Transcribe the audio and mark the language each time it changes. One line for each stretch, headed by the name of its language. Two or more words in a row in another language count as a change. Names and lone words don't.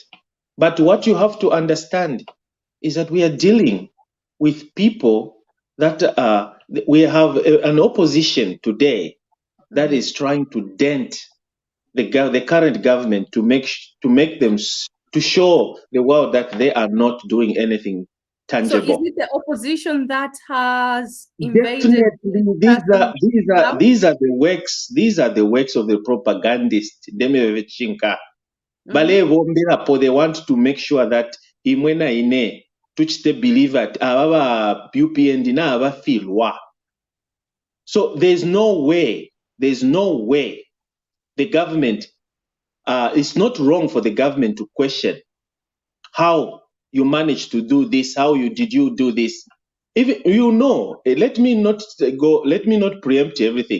English: But what you have to understand is that we are dealing with people that we have an opposition today that is trying to dent the current government to show the world that they are not doing anything tangible. So is it the opposition that has invaded? Definitely, these are the works. These are the works of the propagandists. They want to make sure that
Bemba: imwena ine
English: which they believe that UPND
Bemba: na aba filwa.
English: So there's no way the government. It's not wrong for the government to question how you managed to do this. Did you do this? If you know, let me not preempt everything.